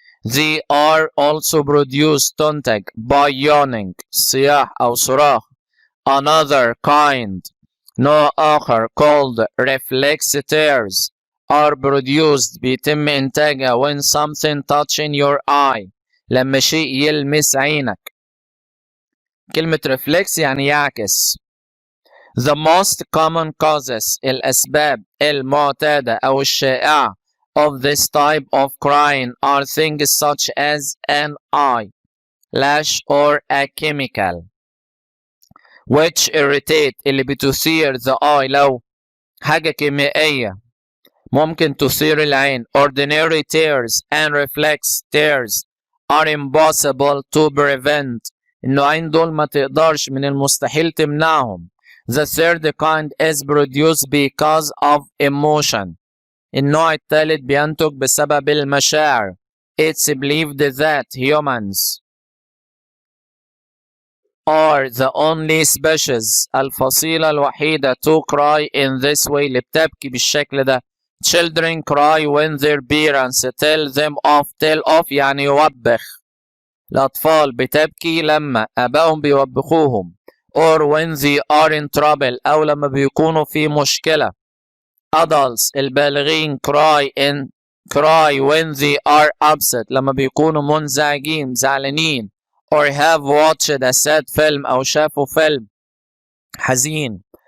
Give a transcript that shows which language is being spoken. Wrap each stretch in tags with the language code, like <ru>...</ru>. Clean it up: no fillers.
<en>They are also produced تنتج by yawning</en> <ar>صياح أو صراخ.</ar> <en>Another kind</en> <ar>نوع آخر</ar> <en>called reflex tears are produced</en> <ar>بيتم إنتاجها</ar> <en>when something touching your eye</en> <ar>لما شيء يلمس عينك. كلمة reflex يعني يعكس.</ar> <en>The most common causes</en> <ar>الأسباب المعتادة أو الشائعة</ar> <en>of this type of crying are things such as an eye lash or a chemical which irritate</en> <ar>اللي بتثير</ar> <en>the eye</en> <ar>لو حاجة كيميائية ممكن تثير العين.</ar> <en>Ordinary tears and reflex tears are impossible to prevent.</en> <ar>النوعين دول ما تقدرش من المستحيل تمنعهم.</ar> <en>The third kind is produced because of emotion.</en> <ar>النوع الثالث بينتج بسبب المشاعر.</ar> <en>It's believed that humans are the only species</en> <ar>الفصيلة الوحيدة</ar> <en>to cry in this way</en> <ar>اللي بتبكي بالشكل ده.</ar> <en>Children cry when their parents tell them off.</en> <ar>tell off يعني يوبخ. الأطفال بتبكي لما آبائهم بيوبخوهم.</ar> <en>or when they are in trouble</en> <ar>أو لما بيكونوا في مشكلة.</ar> <en>Adults البالغين cry when they are upset</en> <ar>لما بيكونوا منزعجين زعلانين.</ar> <en>or have watched a sad film</en> <ar>أو شافوا فيلم حزين.</ar>